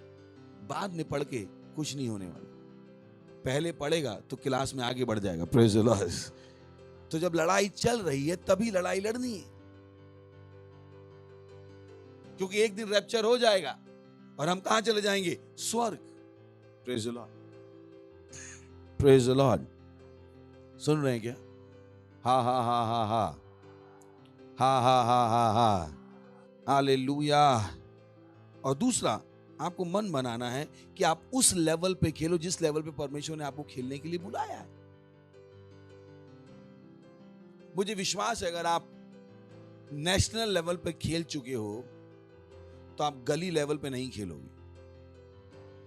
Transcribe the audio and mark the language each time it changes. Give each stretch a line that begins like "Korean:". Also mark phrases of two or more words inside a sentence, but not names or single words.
Hindi: बाद में पढ़ के कुछ नहीं होने वाला। पहले पढ़ेगा तो क्लास में आगे बढ़ जाएगा।
English: praise the Lord.
Hindi: तो जब लड़ाई चल रही है तभी लड़ाई लड़नी है, क्योंकि एक दिन रैप्चर हो जाएगा और हम कहां चले जाएंगे? स्वर्ग।
English: praise the Lord, praise the Lord.
Hindi: सुन रहे हैं क्या? हा हा हा हा हा हा हा हा हा हा, हालेलुया। और दूसरा, आपको मन बनाना है कि आप उस लेवल पे खेलो जिस लेवल पे परमेश्वर ने आपको खेलने के लिए बुलाया है। मुझे विश्वास है अगर आप
English: national level
Hindi: पे खेल चुके हो तो आप गली लेवल पे नहीं खेलोगे।